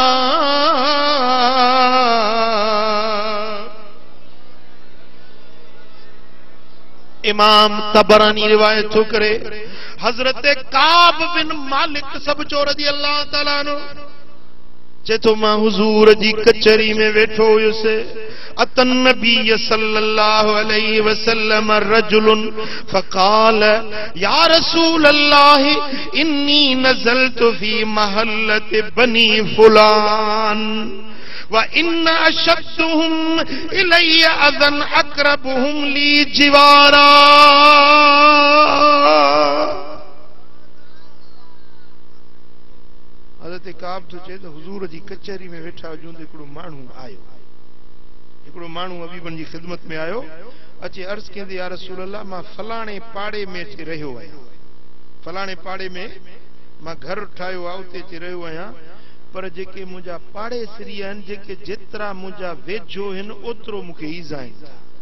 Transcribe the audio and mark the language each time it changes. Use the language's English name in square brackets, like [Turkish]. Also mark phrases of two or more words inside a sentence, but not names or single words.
[Sindhi] इमाम तबरानी रिवायत थो करे हजरत काब बिन [Arabic] मालिक सब चो رضي الله تعالى عنه [Sindhi] चेतो मां हुजूर जी कचहरी में वेठो हुयुसि [Arabic] أتى النبي صلى الله عليه وسلم رجلا فقال يا رسول الله إني نزلت في محلة بني فلان وإن أشدهم إلي أذى أقربهم لي جوارا [Sindhi] हज़रत काब तो चए हुजूर जी कचहरी में वेठा जो हिकिड़ो माण्हू आयो हिकिड़ो माण्हू हबीबन जी खिदमत में आयो अचे अर्ज़ कंदे [Arabic] يا رسول الله [Sindhi] मां फलाणे पाड़े में अची रहियो आहियां फलाणे पाड़े में मां घर ठाहियो आहे उते अची रहियो आहियां पर जेके मुंहिंजा पाड़े सिरी आहिनि जेके जेतिरा मुंहिंजा वेझो आहिनि ओतिरो मूंखे ईज़ा आहिनि